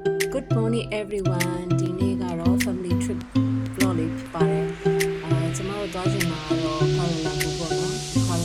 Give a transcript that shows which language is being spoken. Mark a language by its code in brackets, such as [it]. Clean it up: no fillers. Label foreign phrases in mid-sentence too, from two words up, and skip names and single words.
[en] Good morning everyone [my] ဒီနေ့ကတော့ [en] family trip vlog [my] လေးဖြစ်ပါတယ်ကျွန်တော်တို့သွားချင်တာကတော့ Kuala Lumpur ပေါ့နော် Kuala